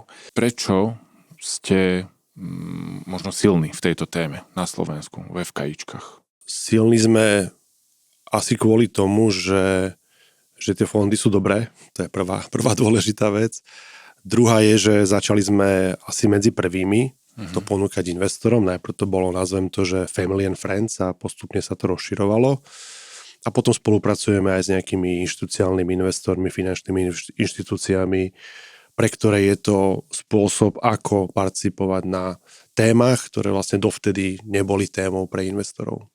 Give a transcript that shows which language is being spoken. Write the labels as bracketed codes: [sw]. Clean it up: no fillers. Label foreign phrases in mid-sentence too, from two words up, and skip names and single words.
[sk] Prečo ste možno silní v tejto téme na Slovensku, v FKIčkách? Silní sme asi kvôli tomu, že tie fondy sú dobré. To je prvá dôležitá vec. Druhá je, že začali sme asi medzi prvými to ponúkať investorom. Najprv to bolo, nazvem to, že [en] family and friends [sk] a postupne sa to rozširovalo. A potom spolupracujeme aj s nejakými inštitucionálnymi investormi, finančnými inštitúciami, pre ktoré je to spôsob, ako participovať na témach, ktoré vlastne dovtedy neboli témou pre investorov.